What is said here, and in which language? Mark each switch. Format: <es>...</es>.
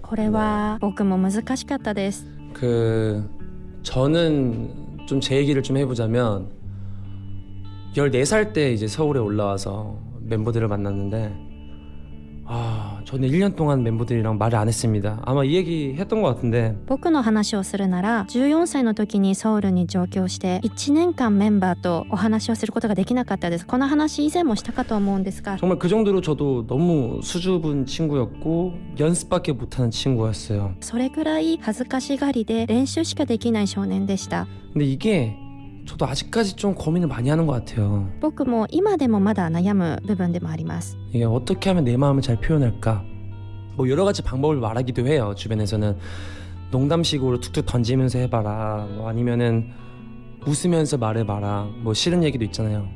<ja>これは僕も難しかったです。</ja> <ko>저는 좀 제 얘기를 좀 해보자면 14살 때 이제 서울에 올라와서 멤버들을 만났는데 저는 1년 동안 멤버들이랑 말을 안 했습니다. 아마 이 얘기 했던 것 같은데,</ko> <ja>僕の話をするなら14歳の時にソウルに上京して1年間メンバーとお話をすることができなかったです。この話以前もしたかと思うんですが、</ja> <ko>정말 그 정도로 저도 너무 수줍은 친구였고 연습밖에 못하는 친구였어요.</ko> <ja>それくらい恥ずかしがりで練習しかできない少年でした。</ja> <ko>근데 이게 저도 아직까지 좀 고민을 많이 하는 것 같아요.</ko> <ja>僕も今でもまだ悩む部分でもあります。</ja> <ko>이게 어떻게 하면 내 마음을 잘 표현할까? 뭐 여러 가지 방법을 말하기도 해요. 주변에서는 농담식으로 툭툭 던지면서 해봐라, 뭐 아니면은 웃으면서 말해봐라, 뭐 싫은 얘기도 있잖아요.</ko>